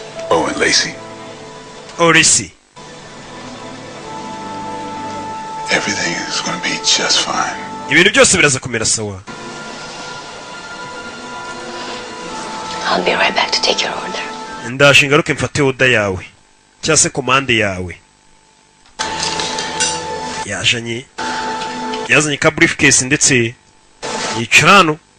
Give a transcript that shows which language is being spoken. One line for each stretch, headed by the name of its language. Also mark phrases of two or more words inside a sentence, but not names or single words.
English: Oh, and Lacey. Oh, Lacey. Everything is going to be just fine.
Kinyarwanda: Ibintu byose biraza kumera sawa.
English: I'll be right back to take your order.
Kinyarwanda: Ndaje ngaruke mfate order yawe. Cyase commande yawe. Yazanye ka briefcase ndetse yicara hano.